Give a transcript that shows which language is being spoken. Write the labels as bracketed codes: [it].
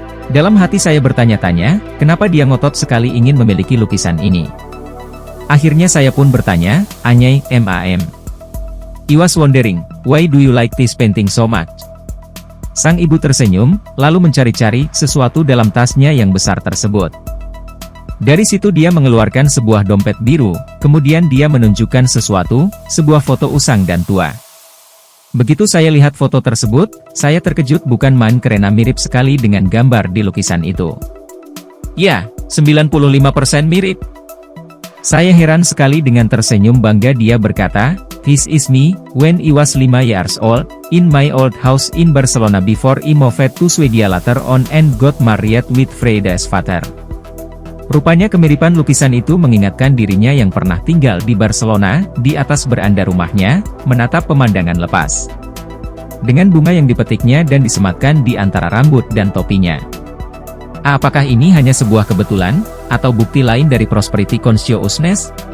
[id] Dalam hati saya bertanya-tanya, kenapa dia ngotot sekali ingin memiliki lukisan ini. Akhirnya saya pun bertanya, [en] "Anyai, ma'am. I was wondering, why do you like this painting so much?" [id] Sang ibu tersenyum, lalu mencari-cari sesuatu dalam tasnya yang besar tersebut. Dari situ dia mengeluarkan sebuah dompet biru, kemudian dia menunjukkan sesuatu, sebuah foto usang dan tua. Begitu saya lihat foto tersebut, saya terkejut bukan main karena mirip sekali dengan gambar di lukisan itu. Ya, 95% mirip. Saya heran sekali dengan tersenyum bangga dia berkata, [en] "This is me, when I was 5 years old, in my old house in Barcelona before I moved to Swedia later on and got married with Freida's father." [id] Rupanya kemiripan lukisan itu mengingatkan dirinya yang pernah tinggal di Barcelona, di atas beranda rumahnya, menatap pemandangan lepas. Dengan bunga yang dipetiknya dan disematkan di antara rambut dan topinya. Apakah ini hanya sebuah kebetulan, atau bukti lain dari [en] prosperity consciousness?